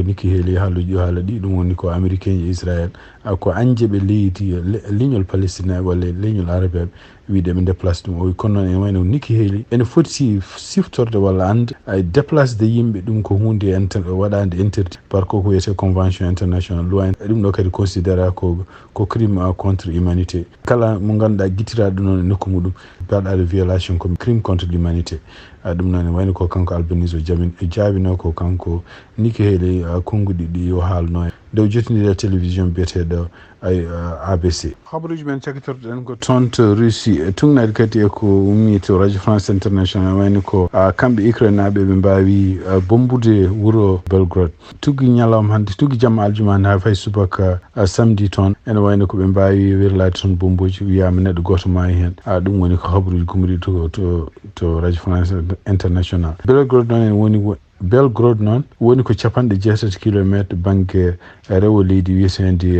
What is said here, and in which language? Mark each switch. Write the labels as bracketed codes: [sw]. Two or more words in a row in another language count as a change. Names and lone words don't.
[ff] Nikki Haley haalluji ɗo haala ɗi ɗum woni ko américain e Israël ko anjeɓe leydi leñol Palestine walla leñol arabeɓe wiide ɓe déplace ɗum o wi kono noon ene wayno Nikki Haley ene foti siftorde walla ande déplace de yimɓe ɗum ko hunde waɗande [fr] interdit par [ff] ko wiyete [fr] convention international [ff] loi ɗum ɗo kadi considéra ko [fr] crime contre humanité [ff] kala mo ganduɗa guittiraɗo noon e nokku muɗum baɗaɗo [fr] violation comme crime contre l'humanité [ff] ɗum noon wayno ko kanko Albanese o jaabino ko kanko Nikki Haley konnguɗi ɗi o haalno dow jottiniɗe télévision biyeteɗo ABC habaruji men cakitorɗen ko toon to Russie tugnade kadi e ko ummi to radio France international wayno ko kamɓe Ukraine naɓe ɓe mbawi bombude wuuro Belgrade tugui ñalawma hande tugui jamma aljuma hande ha fay subaka samedi toon ene wayno ko ɓe mbawi wirlade toon bomboji wiyama neɗɗo goto maayi hen ɗum woni ko habaruji gumri to radio France international Belgrade noon ene woni Belgrade noon woni ko 60 kilométre banque rewo leydi wiyetendi